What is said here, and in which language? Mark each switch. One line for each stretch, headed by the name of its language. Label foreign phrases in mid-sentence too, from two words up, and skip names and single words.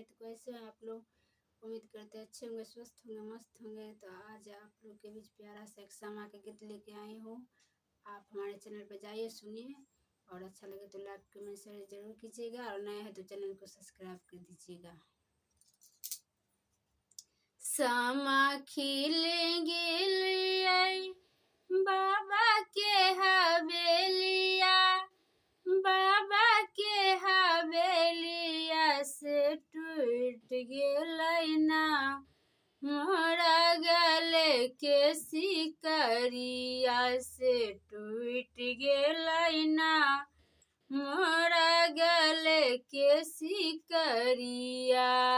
Hindi: तो कैसे हैं आप लोग? उम्मीद करते हैं अच्छे होंगे, स्वस्थ होंगे, मस्त होंगे। तो आज आप लोग के बीच प्यारा सा एक समा के गीत लेके आई हूँ। आप हमारे चैनल पर जाइए, सुनिए, और अच्छा लगे तो
English: like comment share
Hindi: जरूर कीजिएगा, और नए हैं तो चैनल को सब्सक्राइब कर दीजिएगा।
Angika: समा खिलेंगे बाबा के हवेलिया, बाबा के हवेलिया से टूट गेलै ना मोरा गले के सिकरिया से टूट गेलै ना मोरा गले के सिकरिया।